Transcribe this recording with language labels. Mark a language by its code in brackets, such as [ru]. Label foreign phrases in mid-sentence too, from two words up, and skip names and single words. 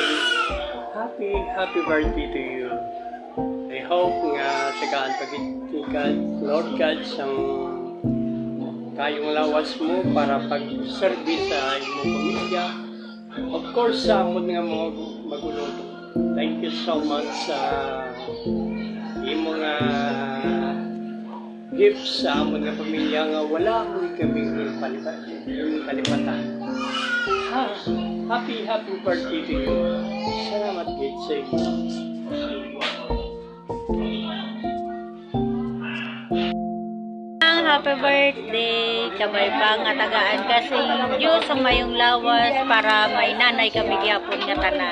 [en] Happy birthday to you. I hope [hil] nga tagaan pagitikan, Lord God, sang kayong lawas mo para pag-service sa imong pamilya. [en] Of course, [hil] sa amon nga mo maguluto. [en] Thank you so much [hil] sa imong gifts sa amon nga pamilya nga wala mo kaming kalipatan. [en] Happy birthday to you. [hil] Salamat gid sa inyo. [en] Happy birthday, [hil] kabay pa nga tagaan kasi Diyos sa mayong lawas para may nanay kami gyapon nga tanan.